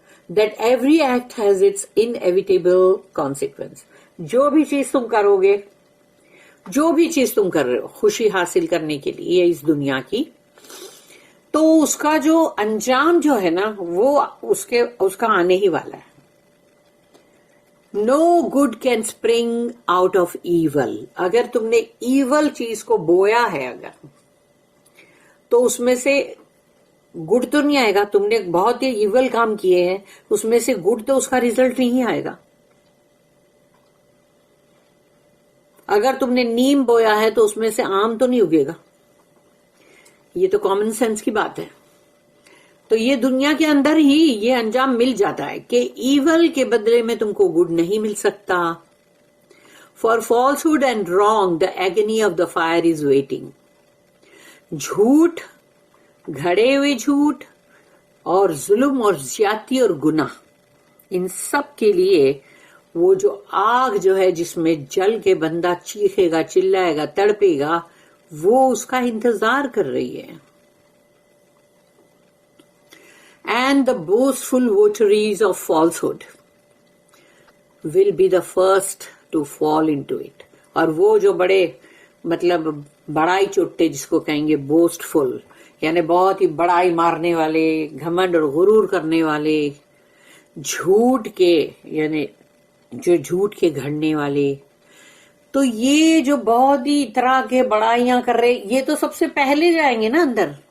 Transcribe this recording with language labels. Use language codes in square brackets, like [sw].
[en] That every act has its inevitable consequence. [ur] جو بھی چیز تم کرو گے، جو بھی چیز تم کر رہے ہو خوشی حاصل کرنے کے لیے اس دنیا کی، تو اس کا جو انجام جو ہے نا وہ اس کا آنے ہی والا ہے. [en] No good can spring out of evil. [ur] اگر تم نے ایول چیز کو بویا ہے اگر، تو اس میں سے گڈ تو نہیں آئے گا. تم نے بہت ہی ایول کام کیے ہیں، اس میں سے گڈ تو اس کا ریزلٹ نہیں آئے گا. اگر تم نے نیم بویا ہے تو اس میں سے آم تو نہیں اگے گا. یہ تو کامن سینس کی بات ہے. تو یہ دنیا کے اندر ہی یہ انجام مل جاتا ہے کہ ایول کے بدلے میں تم کو گڈ نہیں مل سکتا. [en] For falsehood and wrong, the agony of the fire is waiting. [ur] جھوٹ, گھڑے ہوئے جھوٹ, اور ظلم اور زیادتی اور گناہ, ان سب کے لیے وہ جو آگ جو ہے جس میں جل کے بندہ چیخے گا, چلائے گا, تڑپے گا, وہ اس کا انتظار کر رہی ہے. [en] And the boastful votaries of falsehood will be the first to fall into it. [ur] اور وہ جو بڑے مطلب بڑائی چوٹے جس کو کہیں گے boastful, یعنی بہت ہی بڑائی مارنے والے, گھمنڈ اور غرور کرنے والے, جھوٹ کے یعنی جو جھوٹ کے گھڑنے والے, تو یہ جو بہت ہی طرح کے بڑائیاں کر رہے, یہ تو سب سے پہلے جائیں گے نا اندر.